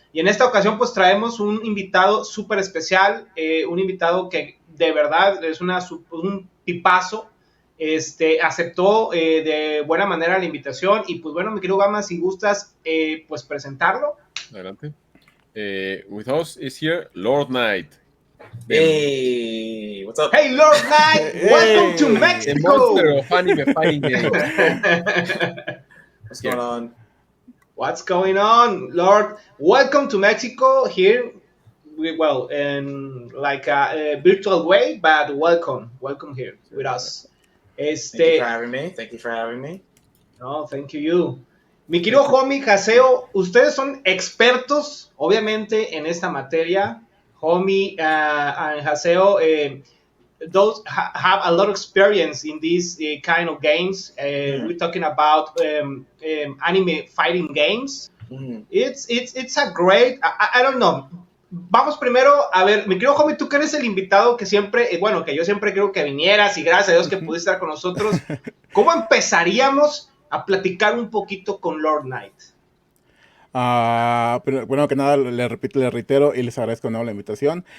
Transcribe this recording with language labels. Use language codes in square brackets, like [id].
[es] Y en esta ocasión pues traemos un invitado súper especial, un invitado que de verdad es un tipazo. Aceptó de buena manera la invitación. Y pues bueno, mi querido Gama, si gustas pues presentarlo. Adelante. [en] With us is here Lord Knight. Hey, what's up? Hey, Lord Knight, welcome to Mexico. The monster of anime fighting games. What's going on? What's going on, Lord? Welcome to Mexico. Here, in like a virtual way, but welcome here with us. Thank you for having me. No, thank you. [es] Mi querido homie Haseo, ustedes son expertos, obviamente, en esta materia. [en] Homie and Haseo, those have a lot of experience in these kind of games. We're talking about anime fighting games. It's a great, I don't know. [es] Vamos primero, a ver, mi querido homie, tú que eres el invitado que siempre, que yo siempre creo que vinieras y gracias a Dios que pudiste estar con nosotros. ¿Cómo empezaríamos a platicar un poquito con Lord Knight? Pero bueno, que nada, le reitero y les agradezco de nuevo la invitación.